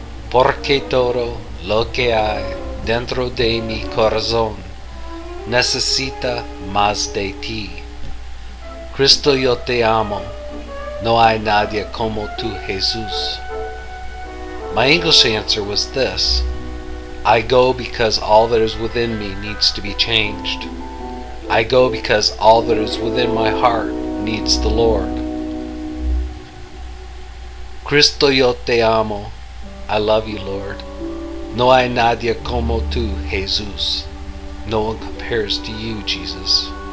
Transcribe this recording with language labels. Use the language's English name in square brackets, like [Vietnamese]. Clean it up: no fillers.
[Spanish] Porque todo lo que hay dentro de mi corazón necesita más de ti. Cristo, yo te amo. No hay nadie como tú, Jesús. [English] My English answer was this: I go because all that is within me needs to be changed. I go because all that is within my heart needs the Lord. [Spanish] Cristo, yo te amo. [English] I love you, Lord. [Spanish] No hay nadie como tú, Jesús. [English] No one compares to you, Jesus.